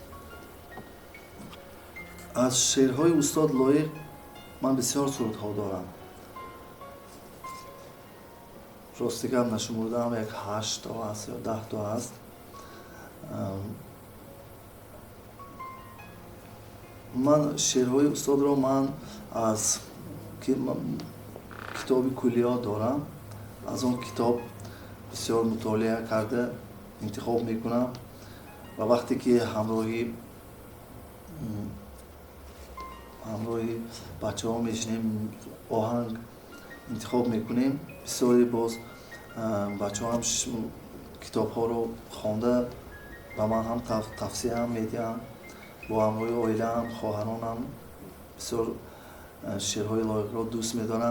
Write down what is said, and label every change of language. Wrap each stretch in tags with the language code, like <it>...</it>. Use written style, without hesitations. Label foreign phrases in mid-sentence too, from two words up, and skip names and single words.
<tg>аз шеърҳои устод лоиқ ман бисёр сурудҳо дорам. ростигам нашумурдам, як 8 то аст ё 10 то аст. ман шеърҳои устодро ман аз китоби Куллиёт дорам, аз он китоб бисёр мутолиа карда интихоб мекунам ва вақте ки ҳамроҳи бачаҳо мешинем оҳанг интихоб мекунем, бисёре боз бачаҳо ҳам китобҳоро хонда ва ман ҳам тафсир ҳам медиҳем, бо ҳамроҳии оила ҳам хоҳарон ҳам бисёр шеърҳои Лоиқро дӯст медоран.</tg>